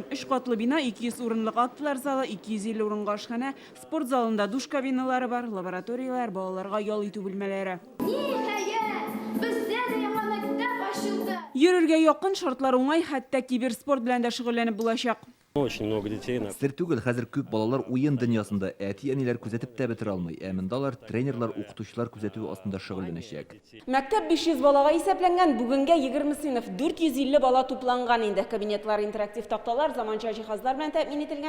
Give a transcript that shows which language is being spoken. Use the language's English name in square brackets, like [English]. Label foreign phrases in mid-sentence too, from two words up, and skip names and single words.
[Tatar] 3 катлы бина, 200 урынлык актылар залы, 250 урынга ашхана, спорт залында душ кабиналары бар, лабораториялар, балаларга ял итү бүлмәләре. Йөрергә якын, шартлар уңай, хәтта киберспорт белән дә шөгыльләнеп булачак. [Russian] Очень много детей. [Tatar] Сер түгел, хәзер күп балалар уен дөньясында әти-әниләр күзәтеп тә бетерә алмый. Монда тренерлар, укытучылар күзәтү астында шөгыльләнәчәк. Мәктәп 500 балага исәпләнгән, бүгенгә 20 сыйныф 450 бала тупланган инде. Кабинетлар, интерактив такталар, заманча җиһазлар белән тәэмин ителгән.